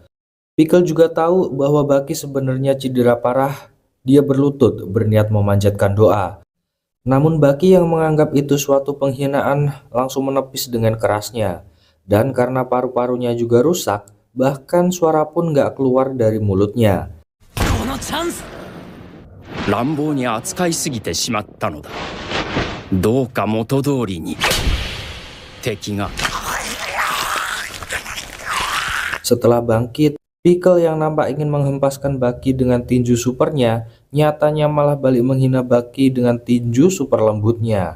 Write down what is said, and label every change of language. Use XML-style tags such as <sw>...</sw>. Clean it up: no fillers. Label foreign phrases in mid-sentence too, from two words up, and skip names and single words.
<id>Pickle juga tahu bahwa Baki sebenarnya cedera parah. Dia berlutut berniat memanjatkan doa. Namun Baki yang menganggap itu suatu penghinaan langsung menepis dengan kerasnya. Dan karena paru-parunya juga rusak, bahkan suara pun nggak keluar dari mulutnya.</id> <ja>乱暴に扱いすぎてしまったのだ。どうか元通りに敵が。</ja> <id>Setelah bangkit, Pickle yang nampak ingin menghempaskan Baki dengan tinju supernya, nyatanya malah balik menghina Baki dengan tinju super lembutnya.</id>